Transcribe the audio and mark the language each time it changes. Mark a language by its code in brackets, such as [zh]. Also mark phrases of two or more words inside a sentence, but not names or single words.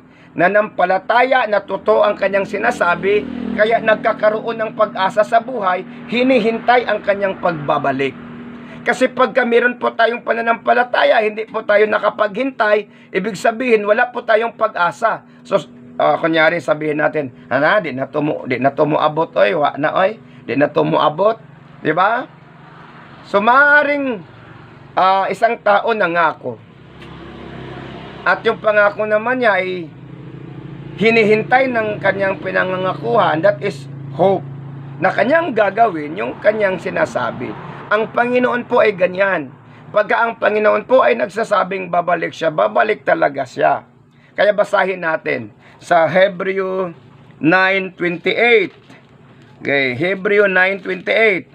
[tl] Nanampalataya na totoo ang kanyang sinasabi, kaya nagkakaroon ng pag-asa sa buhay, hinihintay ang kanyang pagbabalik. Kasi pagka meron po tayong pananampalataya, hindi po tayo nakapaghintay, ibig sabihin wala po tayong pag-asa. [ceb] So, [tl] kunyari sabihin natin, [ceb] di na to moabot, oy, wa na, oy, di na to moabot, [tl] di ba? So, maaaring isang tao nangako. At yung pangako naman niya ay hinihintay ng kanyang pinangangakuhan, [en] that is hope. [tl] na kanyang gagawin yung kanyang sinasabi. Ang Panginoon po ay ganyan. Pagka ang Panginoon po ay nagsasabing babalik siya, babalik talaga siya. Kaya basahin natin sa Hebreo 9:28. Okay, Hebreo 9:28.